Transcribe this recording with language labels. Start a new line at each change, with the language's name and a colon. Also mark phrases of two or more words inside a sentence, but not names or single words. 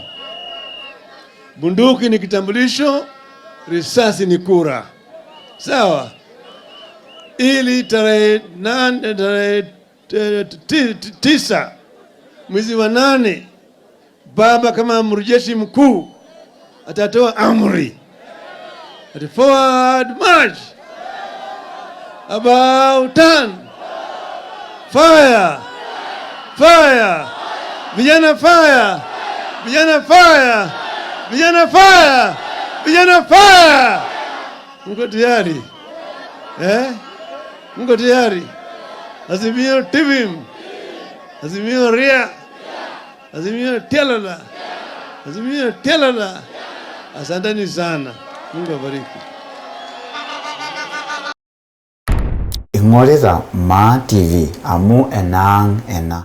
Swahili: Bunduki ni kitambulisho, risasi ni kura. Sawa? Ili tarehe 9 mwezi wa 8 baba kama amri mkuu atatoa amri.
English: Forward march. About turn. Fire. Fire.
Swahili: Vijana fire. Vijana fire. Vijana fire. Vijana fire. Mko tayari? Mko tayari? Azimio TV. Azimio Ria. Azimio Telala. Azimio Telala. Asanteni sana. Mungu awabariki.
Masai: Ing'orita Ma TV amu enang ena.